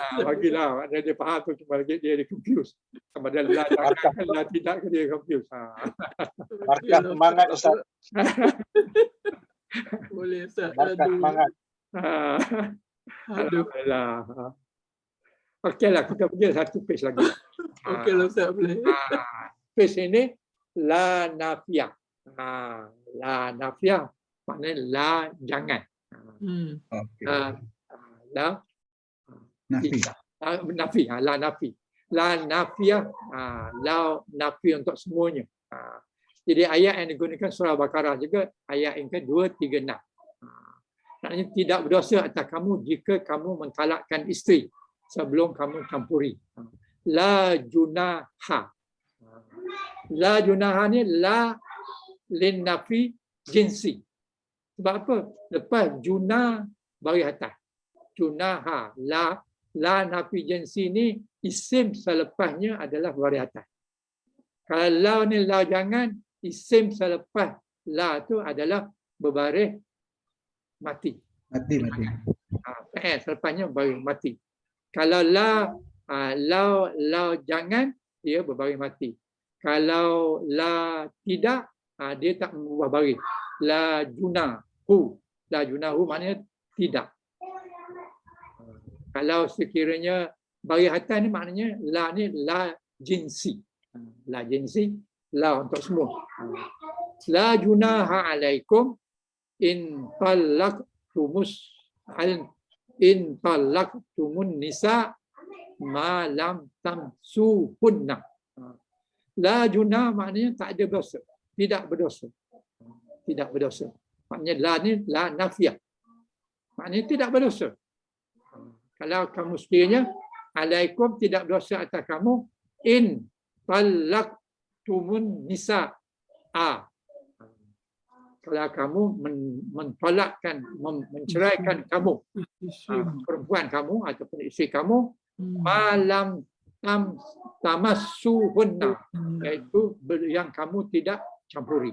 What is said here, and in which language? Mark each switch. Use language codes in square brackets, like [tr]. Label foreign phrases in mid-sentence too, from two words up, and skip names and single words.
[ms] Bagilah, dia faham tu, cuma dia confused. Sama ada la tidak, dia confused. Markah semangat Ustaz. Boleh Ustaz. Markah semangat. Alhamdulillah. Okeylah, kita pergi satu page lagi. Okeylah Ustaz, boleh. Page ini [ar] لا النافية. لا النافية [ms] maknanya la jangan. [ar] لا نافي. لا نافي. لا النافية. لا نافي [ms] untuk semuanya. Jadi ayat yang digunakan surah Baqarah juga ayat yang ke-236. Maknanya tidak berdosa atas kamu jika kamu mentalakkan isteri sebelum kamu campuri. [ar] لا جناح. لا جناح [ms] ni [ar] لا لنفي الجنس. [ms] Sebab apa? Lepas junah baris atas. Junaha. [ar] لا نافي الجنس [ms] ni isim selepasnya adalah baris atas. Kalau la ni la jangan, isim selepas la tu adalah berbaris mati. Mati. Selepasnya baris mati. Kalau la jangan, dia berbaris mati. Kalau la tidak, dia tak mengubah baris. [ar] لا جناحُ. لا جناحُ [ms] maknanya tidak. Kalau sekiranya baris atas ni maknanya la ni [ar] لا الجنس. لا الجنس, [ms] la untuk semua. [ar] لا جناح عليكم إن طلقتم النساء ما لم تمسوهن. لا جناح [ms] maknanya tak ada dosa. Tidak berdosa. Tidak berdosa. Maknanya la ni [ar] لا النافية. [ms] Maknanya tidak berdosa. Kalau kamu sekiranya alaikum tidak berdosa atas kamu [ar] إن طلقتم النساء. [ms] Kalau kamu mentolakkan, menceraikan kamu, perempuan kamu ataupun isteri kamu, [ar] ما لم تمسوهن, [ms] iaitu yang kamu tidak campuri.